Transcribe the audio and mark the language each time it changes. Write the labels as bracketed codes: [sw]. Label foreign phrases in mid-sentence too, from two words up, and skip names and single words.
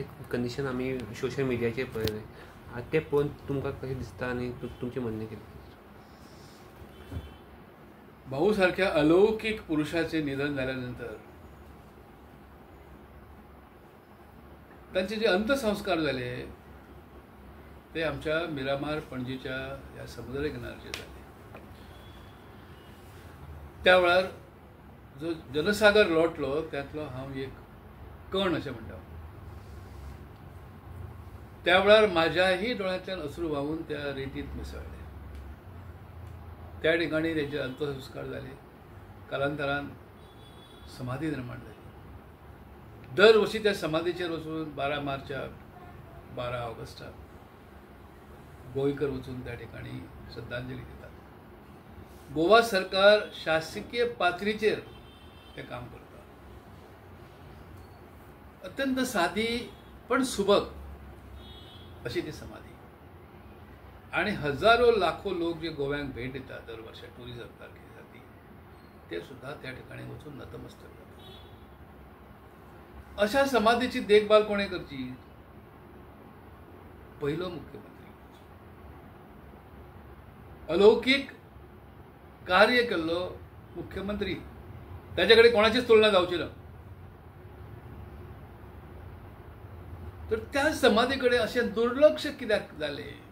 [kok] कंडिशन आम्ही सोशल मिडियाचेर पळयलें. तें पळोवन तुमकां कशें दिसता आनी तुमचें म्हणणें कितें? [mr] भाऊ सारख्या अलौकिक पुरुषाचे निधन झाल्यानंतर त्यांचे जे अंत्यसंस्कार झाले ते आमच्या मिरामार पणजीच्या या समुद्र किनारचे झाले. [kok] त्या वेळार जो जनसागर लोटलो त्यातलो हांव एक कण अशें म्हणटा. त्या वेळार म्हाज्याही डोळ्यांतल्यान अश्रू व्हांवून त्या रेतीत मिसळले. [mr] त्या ठिकाणी त्याचे अंत्यसंस्कार झाले. कालांतरान समाधी निर्माण झाली. [kok] दरवर्षी त्या समाधीचेर वचून 12 मार्चाक 12 ऑगस्टाक गोंयकर वचून त्या ठिकाणी श्रद्धांजली दितात. गोवा सरकार शासकीय पातळीचेर ते काम करता. [mr] अत्यंत साधी पण सुबक अशी ती समाधी. [kok] आणि हजारो लाखो लोक जे गोव्यांक भेट दितात दर वर्षा टुरिझम सारखे ते सुद्धा त्या ठिकाणी वचून नतमस्तक जातात. अशा समाधीची देखभाल कोणे करची? पहिलो मुख्यमंत्री. अलौकिक कार्य केल्लो मुख्यमंत्री, त्याच्याकडे कोणाचीच तुलना जावची ना. तर त्या समाधीकडे असे दुर्लक्ष कित्याक जाले?